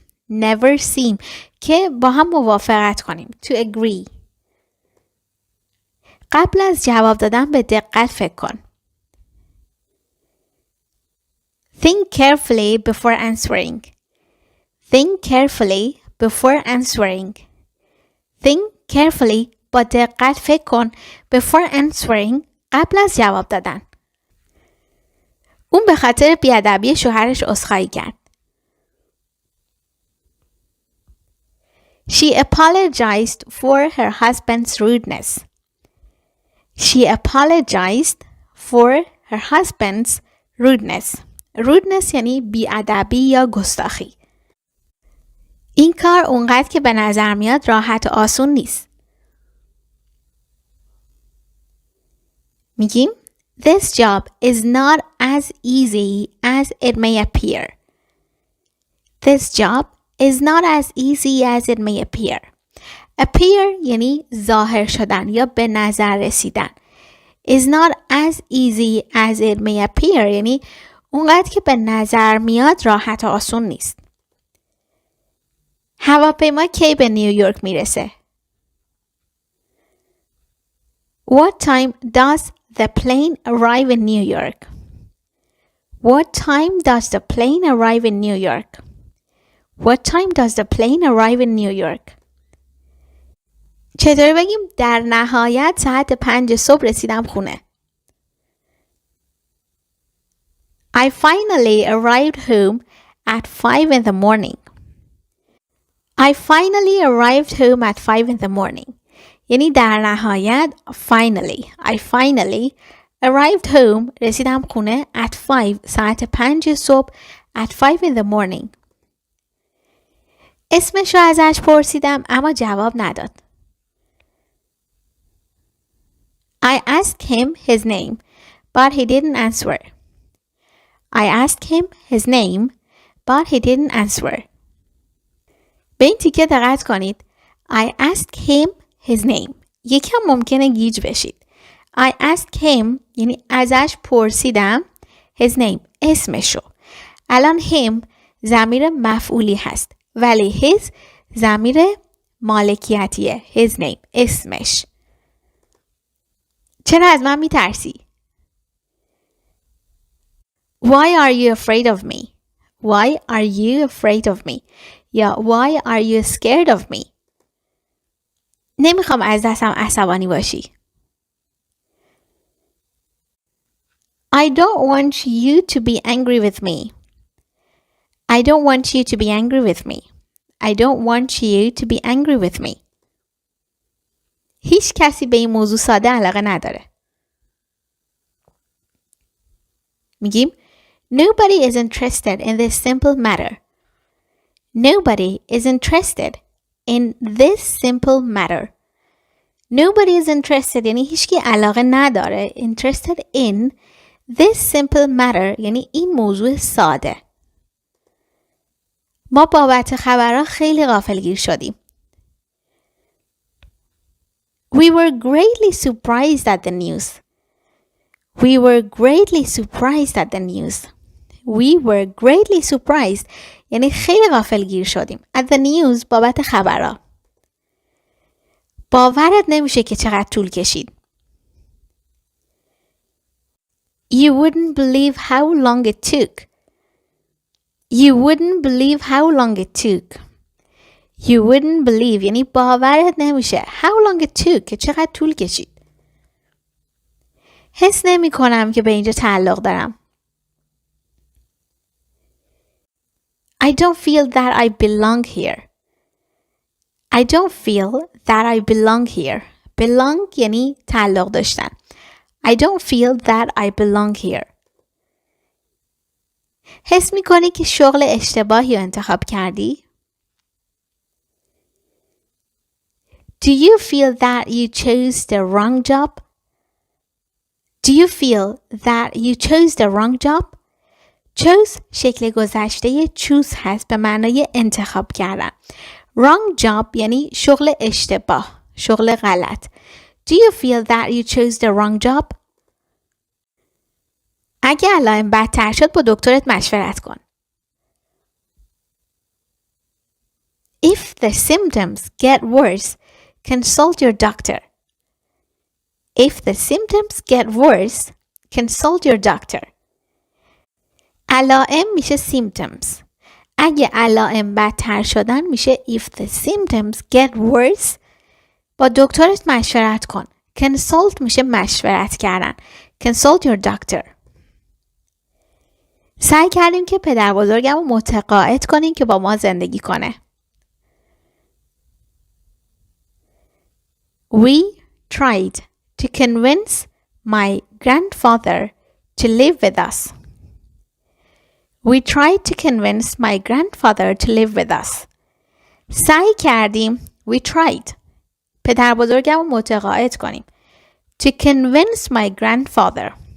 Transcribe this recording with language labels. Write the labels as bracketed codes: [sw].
[en] Never seem [fa] که با هم موافقت کنیم. [en] To agree. [fa] قبل از جواب دادن به دقت فکر کن. [en] Think carefully before answering. Think carefully before answering. Think carefully [fa] با دقت فکر کن [en] before answering [fa] قبل از جواب دادن. اون به خاطر بیادبی شوهرش عذرخواهی کرد. [en] She apologized for her husband's rudeness. She apologized for her husband's rudeness. [fa] rudeness یعنی بیادبی یا گستاخی. این کار اونقدر که به نظر میاد راحت و آسون نیست. میگیم [en] This job is not as easy as it may appear. This job is not as easy as it may appear. [fa] Appear یعنی ظاهر شدن یا به نظر رسیدن. [en] Is not as easy as it may appear [fa] یعنی اونقدر که به نظر میاد راحت و آسون نیست. هواپیما کی به نیویورک میرسه؟ [en] What time does the plane arrive in New York? What time does the plane arrive in New York? What time does the plane arrive in New York? [fa] چطوری بگیم در نهایت ساعت 5 صبح رسیدم خونه؟ [en] I finally arrived home at 5 in the morning. I finally arrived home at 5 in the morning. [fa] یعنی در نهایت [en] I finally arrived home [fa] رسیدم خونه [en] at 5 [fa] ساعت 5 صبح [en] at 5 in the morning. [fa] اسمش رو ازش پرسیدم اما جواب نداد. [en] I asked him his name but he didn't answer. I asked him his name but he didn't answer. [fa] به این تیکه دقت کنید. [en] I asked him his name. [fa] یکم ممکنه گیج بشید. [en] I asked him [fa] یعنی ازش پرسیدم [en] his name [fa] اسمشو. الان him ضمیر مفعولی هست ولی his ضمیر مالکیتیه. [en] his name [fa] اسمش. چرا از من میترسی؟ [en] Why are you afraid of me? Why are you afraid of me? یا why are you scared of me? [fa] نمیخوام از دستم عصبانی باشی. [en] I don't want you to be angry with me. I don't want you to be angry with me. I don't want you to be angry with me. [fa] هیچ کسی به این موضوع ساده علاقه نداره. میگیم [en] Nobody is interested in this simple matter. Nobody is interested in this simple matter. Nobody is interested [fa] یعنی هیچکی علاقه نداره. [en] Interested in this simple matter [fa] یعنی این موضوع ساده. ما بابت خبرها خیلی غافلگیر شدیم. [en] We were greatly surprised at the news. We were greatly surprised at the news. We were greatly surprised [fa] یعنی خیلی غافلگیر شدیم. [en] At the news [fa] بابت خبرها. باورت نمیشه که چقدر طول کشید. [en] You wouldn't believe how long it took. You wouldn't believe how long it took. You wouldn't believe [fa] یعنی باورت نمیشه. [en] How long it took [fa] که چقدر طول کشید. حس نمی کنم که به اینجا تعلق دارم. [en] I don't feel that I belong here. I don't feel that I belong here. [fa] Belong یعنی تعلق داشتن. [en] I don't feel that I belong here. [fa] حس می کنی که شغل اشتباهی رو انتخاب کردی؟ [en] Do you feel that you chose the wrong job? Do you feel that you chose the wrong job? [fa] chose شکل گذشته choose هست به معنای انتخاب کردن. Wrong job یعنی شغل اشتباه، شغل غلط. [en] Do you feel that you chose the wrong job? [fa] اگه علائم بدتر شد با دکترت مشورت کن. [en] If the symptoms get worse, consult your doctor. If the symptoms get worse, consult your doctor. [fa] علائم میشه symptoms. اگه علائم بدتر شدن میشه [en] if the symptoms get worse [fa] با دکترت مشورت کن. consult میشه مشورت کردن. [en] consult your doctor. [fa] سعی کردیم که پدر بزرگم رو متقاعد کنیم که با ما زندگی کنه. [en] We tried to convince my grandfather to live with us. We tried to convince my grandfather to live with us. [fa] سعی کردیم. [en] We tried. [fa] پدر بزرگم رو متقاعد کنیم. [en] To convince my grandfather.